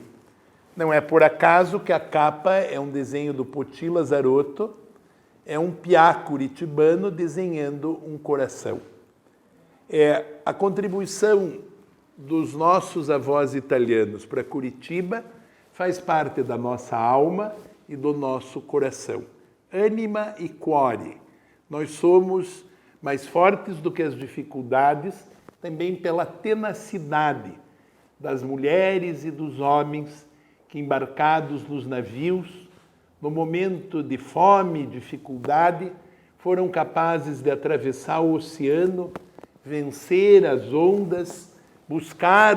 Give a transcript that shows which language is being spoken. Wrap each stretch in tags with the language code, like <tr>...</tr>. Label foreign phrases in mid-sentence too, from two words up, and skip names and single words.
<pt>Não é por acaso que a capa é um desenho do Poti Lazarotto, é um piá curitibano desenhando um coração. A contribuição dos nossos avós italianos para Curitiba faz parte da nossa alma e do nosso coração.</pt> <it>Anima e cuore.</it> <pt>Nós somos mais fortes do que as dificuldades, também pela tenacidade das mulheres e dos homens que, embarcados nos navios, no momento de fome e dificuldade, foram capazes de atravessar o oceano, vencer as ondas, buscar o</pt>